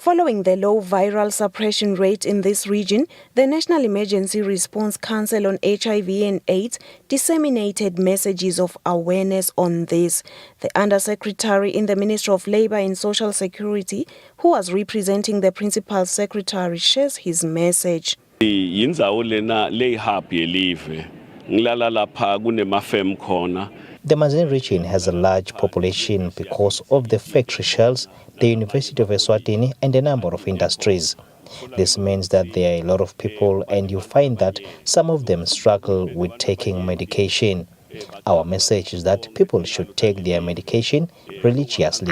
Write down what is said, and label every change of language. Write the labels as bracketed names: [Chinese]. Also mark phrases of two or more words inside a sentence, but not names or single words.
[English] Following the low viral suppression rate in this region, the National Emergency Response Council on HIV and AIDS disseminated messages of awareness on this. The Undersecretary in the Ministry of Labour and Social Security, who was representing the Principal Secretary, shares his message. [Swati] Yindzawo lena leyihub yelive ngilala lapha kunemafem khona. [English] The Manzini region has a large population because of the factory shells, the University of Eswatini, and a number of industries. This means that there are a lot of people, and you find that some of them struggle with taking medication. Our message is that people should take their medication religiously.